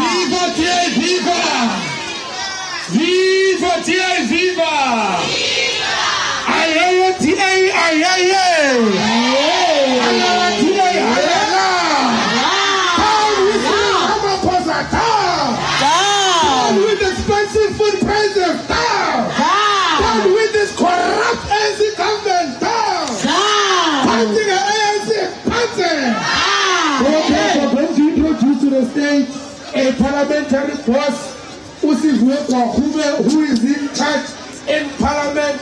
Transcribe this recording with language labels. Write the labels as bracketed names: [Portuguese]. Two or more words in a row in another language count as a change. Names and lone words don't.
[English] Viva Tia, viva! Viva Tia, viva! Ayaya Tia, ayaya! Ayaya Tia, ayaya! Down with Ramaphosa, down! Down with expensive food prices, down! Down with this corrupt ANC government, down! Punching an ANC, punching! Okay, we're going to introduce to the stage a parliamentary boss, who is in charge in parliament.